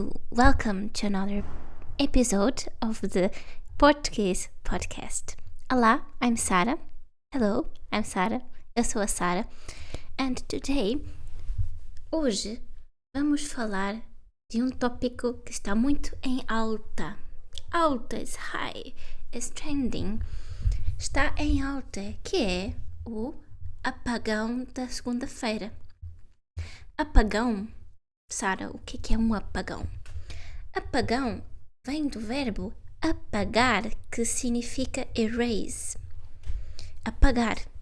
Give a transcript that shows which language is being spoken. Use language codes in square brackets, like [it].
[en] Welcome to another episode of the Portuguese podcast. Olá, I'm Sara. Hello, I'm Sara. [pt] Eu sou a Sara. And hoje, vamos falar de um tópico que está muito em alta. [en] Alta is high, is trending. [pt] Está em alta, que é o apagão da segunda-feira. Apagão? Sara, o que é um apagão? Apagão vem do verbo apagar, que significa erase. Apagar.